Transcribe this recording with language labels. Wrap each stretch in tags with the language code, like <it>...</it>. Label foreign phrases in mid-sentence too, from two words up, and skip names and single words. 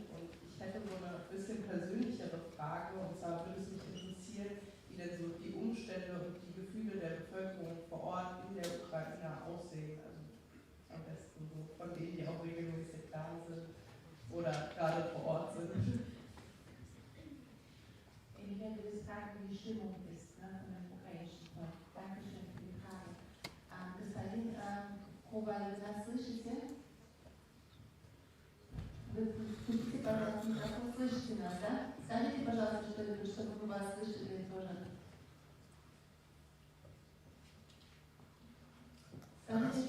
<de>Und ich hätte so eine bisschen persönlichere Frage, und zwar würde es mich interessieren, wie denn so die Umstände und die Gefühle der Bevölkerung vor Ort in der Ukraine aussehen. Also am besten so von denen, die auch regelmäßig da sind oder gerade vor Ort sind. Ich werde das fragen, wie die Stimmung ist, ne, von dem ukrainischen Volk. Dankeschön für die Frage.</de> <ru>Господин Коваль, вы нас слышите? Вы включите, пожалуйста, микрофон, слышите нас, да? Скажите, пожалуйста, что-нибудь, чтобы мы вас слышали тоже. Скажите.</ru>